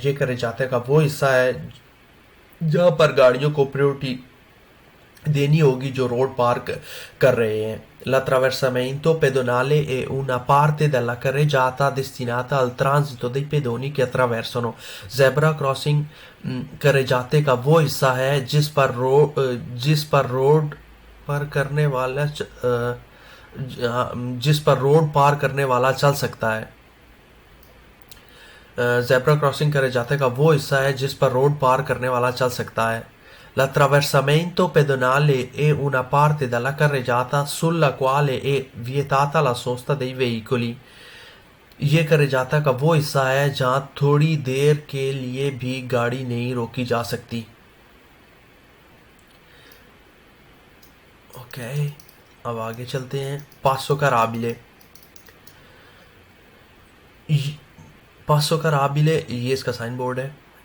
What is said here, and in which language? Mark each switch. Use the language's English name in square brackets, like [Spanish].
[Hindi] ये करे जाते का वो हिस्सा है जहाँ पर गाड़ियों को प्रायोरिटी देनी होगी जो रोड पार कर रहे हैं। [Italian] l'attraversamento pedonale è una parte della carreggiata destinata al transito dei pedoni che attraversano। [Hindi] Zebra crossing carreggiate का वो हिस्सा है जिस पर रोड पर करने वाला जिस पर रोड पार करने वाला चल सकता है। ज़ेब्रा क्रॉसिंग carreggiata का वो हिस्सा है जिस पर रोड पार करने वाला चल सकता है। [Italian] L'attraversamento pedonale è una parte della carreggiata sulla quale è vietata la sosta dei veicoli। [Hindi] ये carreggiata का वो हिस्सा है जहाँ थोड़ी देर के लिए भी गाड़ी नहीं रोकी जा सकती। ओके, अब आगे चलते हैं। पासो का राबिले, पासो का राबिले ये इसका साइन बोर्ड है।